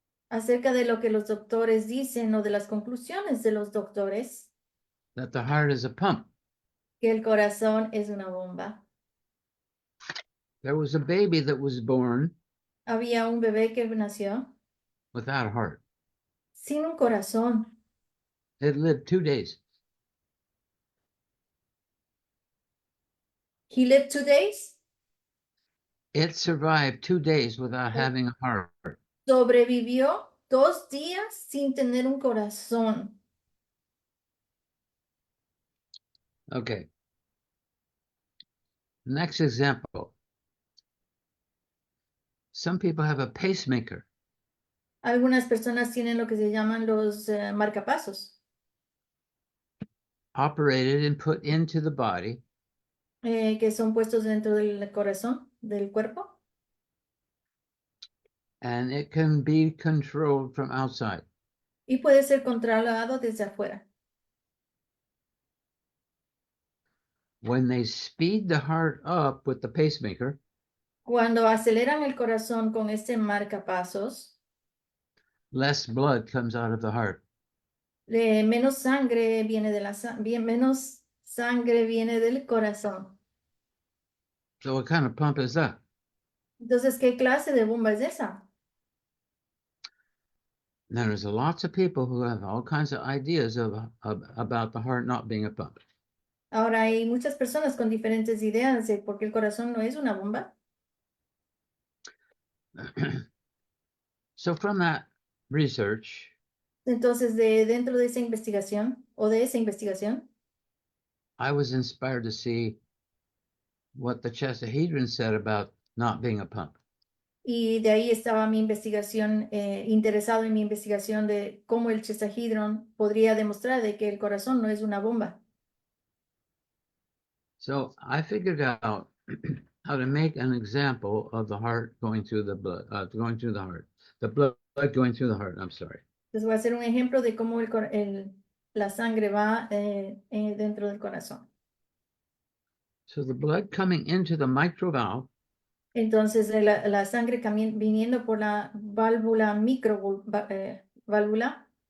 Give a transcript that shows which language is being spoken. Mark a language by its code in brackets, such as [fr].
[es] acerca de lo que los doctores dicen o de las conclusiones de los doctores, [en] that the heart is a pump. [es] que el corazón es una bomba. [en] There was a baby that was born [es] Había un bebé que nació [en] without a heart. [es] sin un corazón. [en] It lived 2 days. He lived 2 days. It survived 2 days without having a heart. [es] Sobrevivió 2 días sin tener un corazón. [en] Okay. Next example. Some people have a pacemaker. [es] Algunas personas tienen lo que se llaman los marcapasos, [en] Operated and put into the body, [es] que son puestos dentro del corazón, del cuerpo, [en] and it can be controlled from outside. [es] y puede ser controlado desde afuera. [en] When they speed the heart up with the pacemaker, [es] Cuando aceleran el corazón con este marcapasos, [en] less blood comes out of the heart. [es] menos sangre viene de menos sangre viene del corazón. [en] So what kind of pump is that? [es] Entonces, ¿qué clase de bomba es esa? [en] Now there's lots of people who have all kinds of ideas about the heart not being a pump. [es] Ahora hay muchas personas con diferentes ideas de por qué el corazón no es una bomba. [en] So from that research, [es] Entonces, dentro de esa investigación o de esa investigación, [en] I was inspired to see what the Chestahedron said about not being a pump. [es] y de ahí estaba mi investigación, interesado en mi investigación de cómo el Chestahedron podría demostrar de que el corazón no es una bomba. [en] So I figured out how to make an example of the heart going through the blood, going through the heart, the blood going through the heart. I'm sorry. [es] Les voy a hacer un ejemplo de cómo la sangre va dentro del corazón. [en] So the blood coming into the mitral valve [es] Entonces, la sangre viniendo por la válvula válvula,